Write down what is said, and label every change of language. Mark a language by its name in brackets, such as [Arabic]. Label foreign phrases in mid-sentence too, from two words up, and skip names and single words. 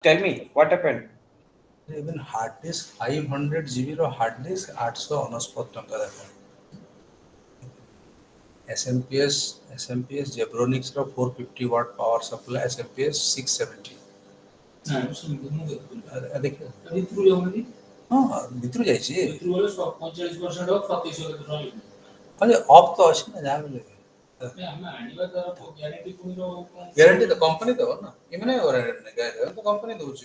[English] Tell me what happened. Even hard disk 500 GB ର hard disk 899 [Odia] ଟଙ୍କା ଦେଖ। [English] SMPS Zebronics ର 450 watt power supply SMPS 670। [Odia] ଦେଖିବ ହଁ ଭିତରୁ ଯାଇଛି ହଁ ଯେ ଅଫ୍ ତ ଅଛି ନା ଯାହା ବି ଗ୍ୟାରେଣ୍ଟି ତ କମ୍ପାନୀ ଦେବ ନା ଏମାନେ ଗ୍ୟାରେଣ୍ଟି ତ କମ୍ପାନୀ ଦେଉଛି।